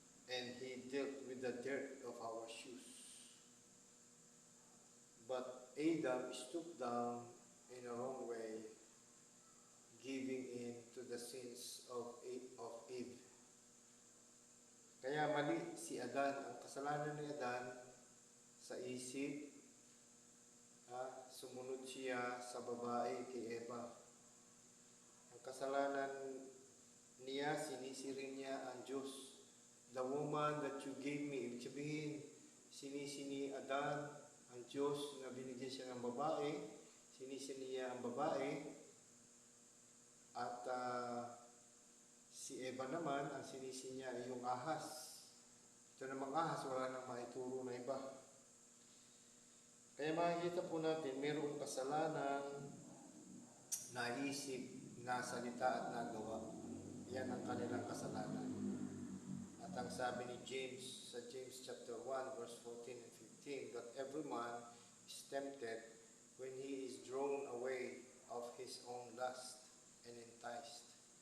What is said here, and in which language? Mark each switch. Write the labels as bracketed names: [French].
[English] And He dealt with the dirt of our shoes. But Adam stooped down in a wrong way, giving in to the sins of Eve. [Filipino] Kaya mali si Adan, ang kasalanan ni Adan sa isip, sumunod siya sa babae kay Eva. Ang kasalanan niya, sinisi niya ang Diyos. [English] The woman that you gave me, [Filipino] ibig sabihin, sinisi ni Adan ang Diyos na binigyan siya ng babae, sinisi niya ang babae, at si Eva naman, ang sinisi niya ay yung ahas. Ito namang ahas, wala nang maituro na iba. Kaya makikita po natin, mayroong kasalanan, naisip, nasalita at nagawa. Yan ang kanilang kasalanan. At ang sabi ni James, sa [English] James chapter 1, verse 14 and 15, that every man is tempted when he is drawn away of his own lust and enticed.